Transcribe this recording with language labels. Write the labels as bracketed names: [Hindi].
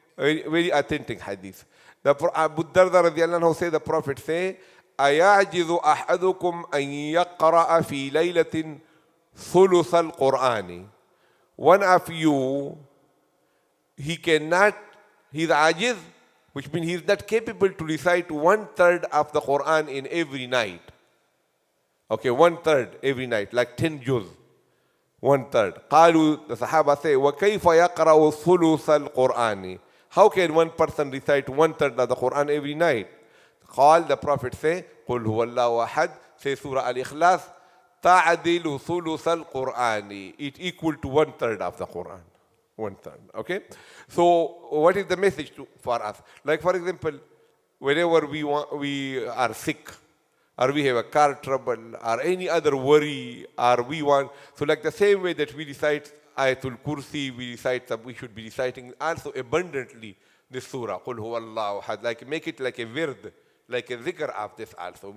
[English] Very, very authentic hadith. The Abu Darda radiallahu anhu say, the Prophet say, [Arabic] أَيَعْجِزُ أَحَدُكُمْ أَن يَقْرَأَ فِي لَيْلَةٍ ثُلُثَ الْقُرْآنِ. [English] One of you, he cannot, he's ajiz, which means he's not capable to recite 1/3 of the Qur'an in every night. Okay, 1/3 every night, like 10 juz. 1/3. [Arabic] قالوا, [English] the Sahaba say, [Arabic] وَكَيْفَ يَقْرَأُ ثُلُثَ الْقُرْآنِ. [English] How can one person recite 1/3 of the Qur'an every night? [Arabic] قال, [English] the Prophet say, [Arabic] قُلْ هُوَ اللَّهُ أَحَدٌ, [English] say Surah Al-Ikhlās, [Arabic] تَعْدِلُ ثُلُثَ الْقُرْآنِ. [English] It equal to 1/3 of the Qur'an. 1/3. Okay? So what is the message for us? Like for example, whenever we are sick, or we have a car trouble, or any other worry, or we want, so like the same way that we recite Ayatul Kursi, we should be reciting also abundantly this surah, Qul huwallahu ahad, like make it like a wird, like a zikr of this also.